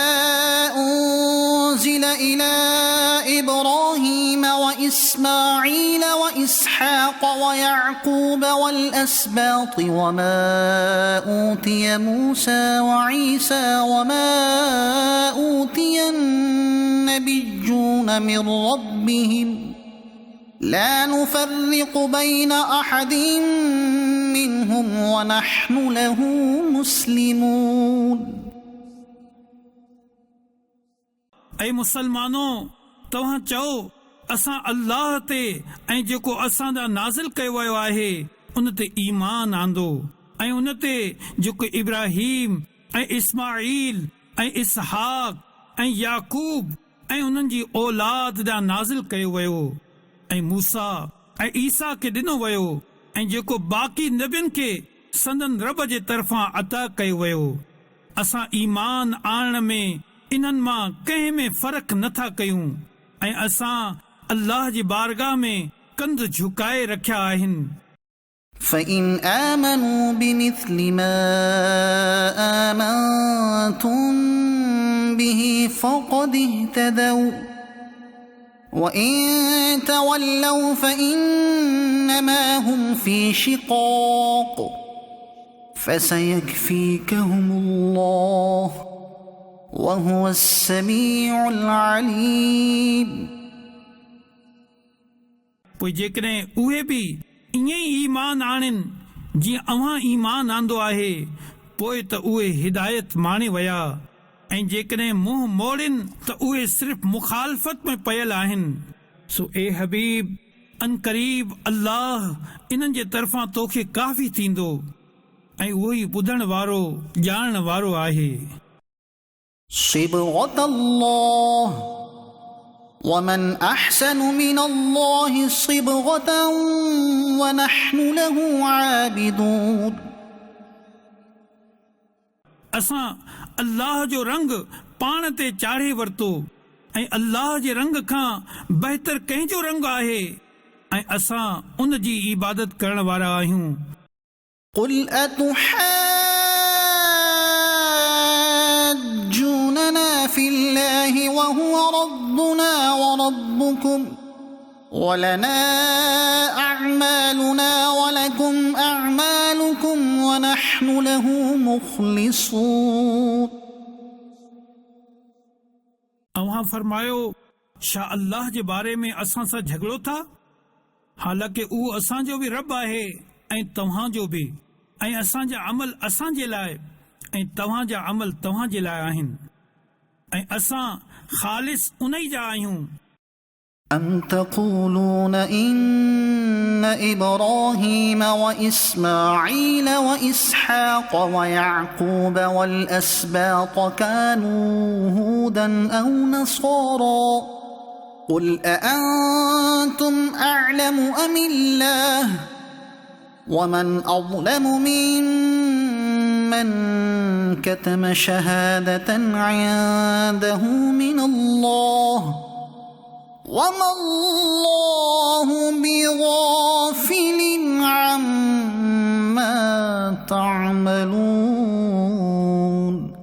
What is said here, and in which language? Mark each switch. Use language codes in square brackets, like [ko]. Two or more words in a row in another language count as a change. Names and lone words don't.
[ar] أنزل إلى إبراهيم وإسماعيل وإسحاق ويعقوب والأسباط وما أوتي موسى وعيسى وما أوتي النبيون من ربهم لا نفرق بين أحد منهم ونحن له مسلمون। [sd] ऐं मुसलमानो, तव्हां चओ, असां अल्लाह ते ऐं जेको असां ॾांहुं नाज़िल कयो वियो आहे उन ते ईमान आंदो, ऐं उन ते जेको इब्राहीम ऐं इस्माईल ऐं इसहाक ऐं याकूब ऐं उन्हनि जी औलाद ॾांहुं नाज़िल कयो वियो, ऐं मूसा ऐं ईसा खे ॾिनो वियो, ऐं जेको बाक़ी नबियुनि खे संदन रब जे तरफ़ां अता कयो वियो। असां ईमान आणण में इन्हनि मां कंहिं में फ़र्क़ु नथा कयूं, ऐं असां अल्लाह जी बारगाह में कंध झुकाए रखिया आहिनि। [ar] فإن آمنوا بمثل ما آمنتم به فقد اهتدوا وإن تولوا فإنما هم في شقاق فسيكفيكهم الله وهو السميع العليم। [sd] पोइ जेकॾहिं उहे बि ईअं ई ईमान आणनि जीअं अव्हां ईमान आंदो आहे, पोइ त उहे हिदायत माणे विया, ऐं जेकॾहिं मुंहुं मोड़नि त उहे सिर्फ़ मुखालफ़त में पयल आहिनि। सो ए हबीब, अन क़रीब अल्लाह इन्हनि जे तरफ़ां तोखे काफ़ी थींदो, ऐं उहो ई ॿुधण वारो ॼाणण वारो आहे। [ar] صبغة الله ومن أحسن من الله صبغة ونحن له عابدون. [sd] असां अल्लाह जो रंग पाण ते चाढ़े वरितो ऐं अल्लाह जे रंग खां बहितर कंहिंजो रंग आहे ऐं असां उन जी इबादत करण वारा आहियूं। [ar] قل أتحاجوننا في الله وهو ربنا وربكم ولنا أعمالنا ولكم أعمالكم ونحن له مخلصون. [sd] अव्हां फरमायो, छा अल्लाह जे बारे में असां सां झगड़ो था? हालांकि उहो असांजो बि रब आहे ऐं तव्हांजो बि, ऐं असांजा अमल असांजे लाइ ऐं तव्हांजा अमल तव्हांजे लाइ आहिनि ऐं असां ख़ालिस उन ई जा आहियूं। [ar] أم تقولون إن إبراهيم وإسماعيل وإسحاق ويعقوب والأسباط كانوا هودا أو نصارى قل أأنتم أعلم أم الله ومن أظلم ممن كتم شهادة عنده من الله وما الله بغافل عما تعملون।